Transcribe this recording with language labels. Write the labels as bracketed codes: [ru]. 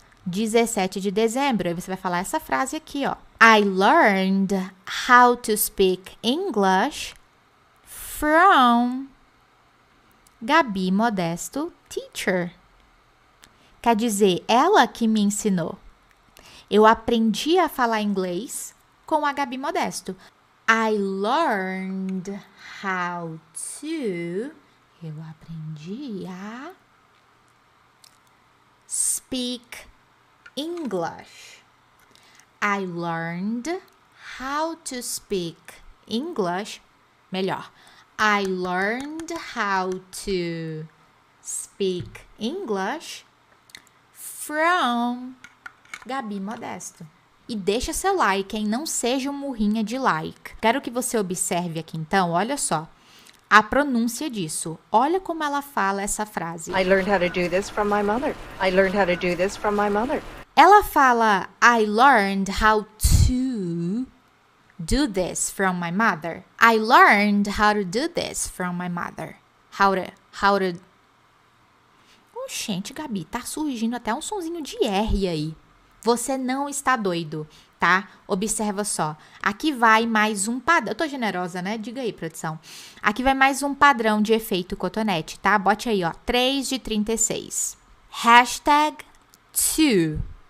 [pt] 17 de dezembro. Aí você vai falar essa frase aqui, ó. [en] I learned how to speak English from Gabi Modesto, teacher. [pt] Quer dizer, ela que me ensinou. Eu aprendi a falar inglês com a Gabi Modesto. [en] I learned how to... [pt] Eu aprendi a [en] speak English. I learned how to speak English. [pt] Melhor. [en] I learned how to speak English from Gabi Modesto. [pt] E deixa seu like, hein? Não seja um murrinha de like. Quero que você observe aqui, então, olha só. A pronúncia disso. Olha como ela fala essa frase. [en] I learned how to do this from my mother. I learned how to do this from my mother. [pt] Ela fala [en] I learned how to do this from my mother. I learned how to do this from my mother. How to... [pt] Gente, Gabi, tá surgindo até um sonzinho de R aí. Você não está doido, tá? Observa só. Aqui vai mais um padrão. Eu tô generosa, né? Diga aí, produção. Aqui vai mais um padrão de efeito cotonete, tá? Bote aí, ó. 3 de 36. Hashtag to.